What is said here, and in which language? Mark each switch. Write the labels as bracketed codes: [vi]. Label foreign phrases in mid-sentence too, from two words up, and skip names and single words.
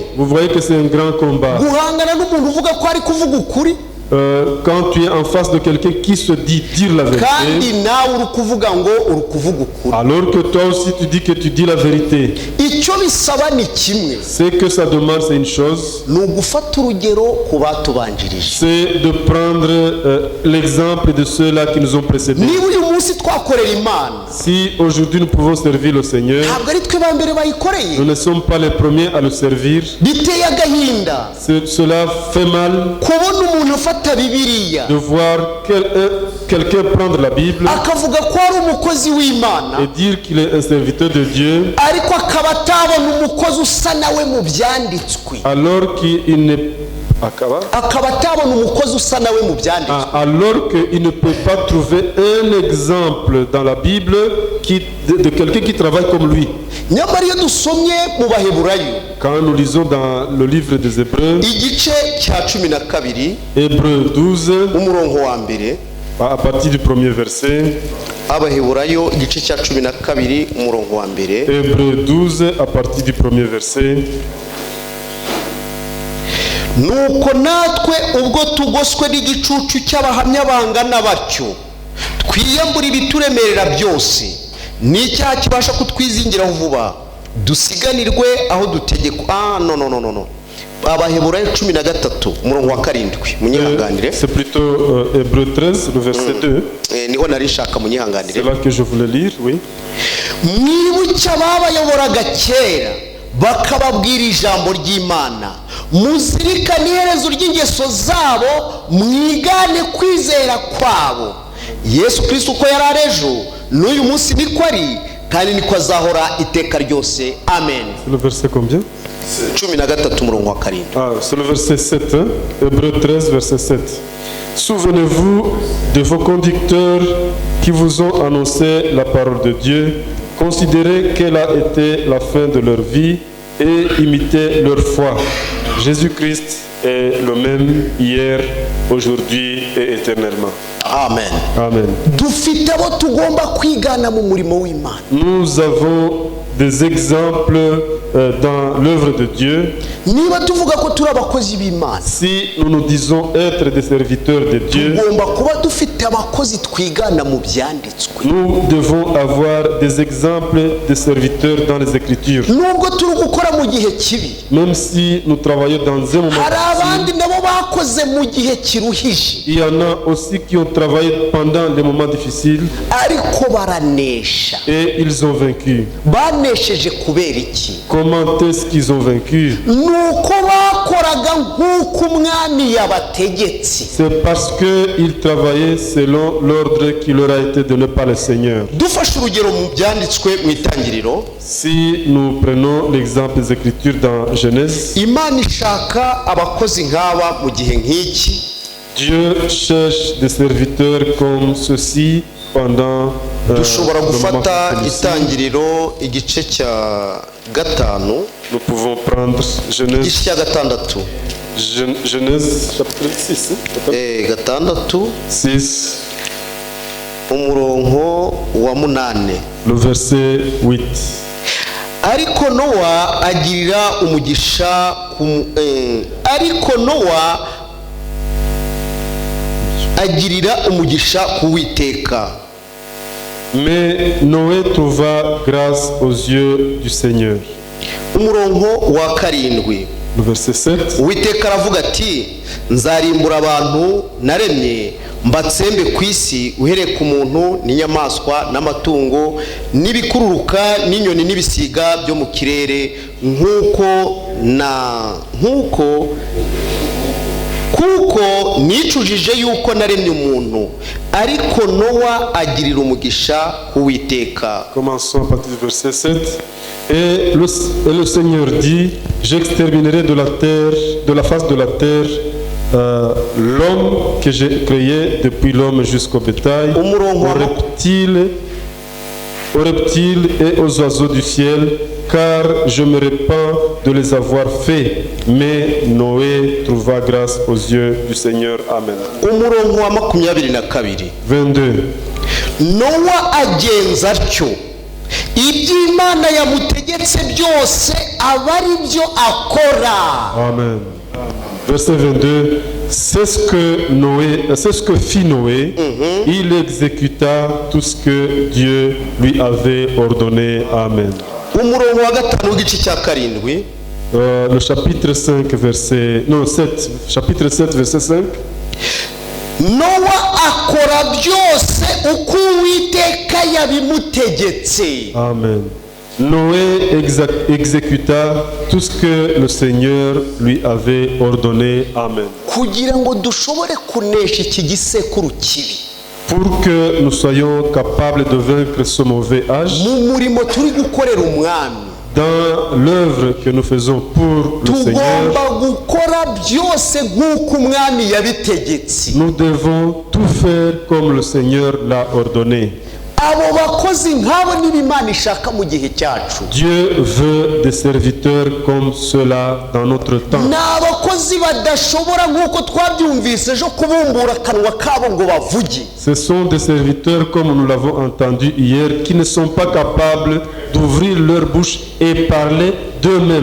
[fr] Vous voyez que c'est un grand combat. [rw] guhangana n'umuntu uvuga ko ari kuvuga ukuri. [fr] Quand tu es en face de quelqu'un qui se dit dire la vérité, [rw] kandi nawe uri kuvuga ngo uri kuvuga ukuri. [fr] alors que toi aussi tu dis que tu dis la vérité, [rw] icyo bisaba ni kimwe. [fr] c'est que ça demande, c'est une chose, [rw] ni ugufata urugero ku batubanjirije. [fr] c'est de prendre l'exemple de ceux-là qui nous ont précédés. [rw] niba uyu munsi twakorera Imana, [fr] Si aujourd'hui nous pouvons servir le Seigneur, [rw] ntabwo ari twe ba mbere bayikoreye. [fr] nous ne sommes pas les premiers à le servir. [rw] biteye agahinda [fr] Cela fait mal [rw] kubona umuntu afata Bibiliya [fr] de voir quelqu'un prendre la Bible [rw] akavuga ko ari umukozi w'Imana, [fr] et dire qu'il est un serviteur de Dieu, [rw] ariko akaba atabona umukozi usa nawe mu byanditswe. [fr] alors qu'il n'est [rw] akaba atabona umukozi usa nawe mu byanditswe. [fr] alors qu'il ne peut pas trouver un exemple dans la Bible de quelqu'un qui travaille comme lui. [rw] nyamara iyo dusomye mu Baheburayo, [fr] Quand nous lisons dans le livre des Hébreux, [rw] igice cya 12 [fr] Hébreux 12, [rw] umurongo wa mbere, [fr] à partir du premier verset, [rw] Abaheburayo igice cya 12 umurongo wa mbere, [fr] Hébreux 12, à partir du premier verset. [rw] nuko natwe ubwo tugoswe n'igicucu cy'abahamya bangana batyo twiyambure ibituremerera byose n'icyaha kibasha kutwizingiraho vuba dusiganirwe aho dutegekwa. No. Abaheburayo 13 umurongo wa 7 munyihanganire. [fr] C'est plutôt Hébreux 13 le verset 2. [rw] Niho nari nshaka munyihanganire. [fr] C'est là que je voulais lire, oui. [rw] Mwibuke ababayoboraga kera bakababwira ijambo ry'Imana, muzirikane iherezo ry'ingeso zabo, mwigane kwizera kwabo. Yesu Kristo uko yari ari ejo n'uyu munsi niko ari kandi niko azahora iteka ryose. Amen. [fr] C'est le verset combien? [rw] 13 umurongo wa 7. [fr] Ah, c'est le verset 7, hein? Hébreux 13 verset 7. Souvenez-vous de vos conducteurs qui vous ont annoncé la parole de Dieu. Considérez quelle a été la fin de leur vie et imitez leur foi. Jésus-Christ est le même hier, aujourd'hui et éternellement. Amen. Amen. [rw] Dufite abo tugomba kwigana mu murimo w'Imana. [fr] Nous avons des exemples dans l'œuvre de Dieu. [rw] Niba tuvuga ko turi abakozi b'Imana, [fr] Si nous nous disons être des serviteurs de Dieu, [rw] tugomba kuba dufite abakozi twigana mu byanditswe. [fr] nous devons avoir des exemples de serviteurs dans les Écritures. [rw] Nubwo turi gukora mu gihe kibi, [fr] Même si nous travaillons dans un moment [rw] hari abandi [fr] difficile, [rw] nabo bakoze mu gihe kiruhije [fr] il y en a aussi qui ont travaillé pendant les moments difficiles [rw] ariko baranesha. [fr] et ils ont vaincu. [rw] Banesheje kubera iki? [fr] Comment est-ce qu'ils ont vaincu? [rw] Nuko bakoraga nk'uko umwami yabategetse. [fr] C'est parce qu'ils travaillaient selon l'ordre qui leur a été donné par le Seigneur. [rw] Dufashe urugero mu byanditswe mu itangiriro, [fr] Si nous prenons l'exemple des Écritures dans Genèse, [rw] Imana ishaka abakozi nk'aba mu gihe nk'iki. [fr] Dieu cherche des serviteurs comme ceux-ci pendant [rw] Dushobora [fr] le moment [rw] gufata [fr] comme celui-ci. [rw] itangiriro igice cya 5, [fr] Nous pouvons prendre Genèse, [rw] igice cya 6, [fr] Genèse chapitre 6, 6, [rw] umurongo wa 8. [fr] le verset 8. [rw] Ariko Nowa agirira umugisha ku Uwiteka. [fr] Mais Noé trouva grâce aux yeux du Seigneur. [rw] Umurongo wa 7. [fr] Le verset 7. [rw] Uwiteka aravuga ati, nzarimbura abantu naremye mbatsembe ku isi, uhereye ku muntu n'inyamaswa n'amatungo n'ibikururuka n'inyoni n'ibisiga byo mu kirere, kuko nicujije yuko naremye umuntu. Ariko Nowa agirira umugisha ku Uwiteka. [fr] Commençons à partir du verset 7. Et le Seigneur dit, j'exterminerai de la face de la terre l'homme que j'ai créé, depuis l'homme jusqu'au bétail, aux reptiles et aux oiseaux du ciel, car je me répands de les avoir faits. Mais Noé trouva grâce aux yeux du Seigneur. Amen. [rw] Umurongo wa 22. 22. Nowa agenza atyo, iby'Imana yamutegetse byose aba ari byo akora. [fr] Amen. Verset 22. C'est ce que fit Noé. Il exécuta tout ce que Dieu lui avait ordonné. Amen. [rw] Umurongo wa 5 w'igice cya 7. [fr] Le chapitre 5 verset 7, chapitre 7 verset 5. [rw] Nowa akora byose uko Uwiteka yabimutegetse. Amen. [fr] Noé exécuta tout ce que le Seigneur lui avait ordonné. Amen. [rw] Kugira ngo dushobore kunesha iki gisekuru kibi, [fr] Pour que nous soyons capables de vaincre ce mauvais âge, [rw] mu murimo turi gukorera umwami, [fr] dans l'œuvre que nous faisons pour le Seigneur, [rw] tugomba gukora byose nk'uko umwami yabitegetse. [fr] nous devons tout faire comme le Seigneur l'a ordonné. [rw] Abo bakozi nk'abo nibo Imana ishaka mu gihe cyacu. [fr] Dieu veut des serviteurs comme cela dans notre temps. [rw] Ni abakozi badashobora nk'uko twabyumvise ejo kubumbura akanwa kabo ngo bavuge. [fr] Ce sont des serviteurs, comme nous l'avons entendu hier, qui ne sont pas capables d'ouvrir leur bouche et parler d'eux-mêmes.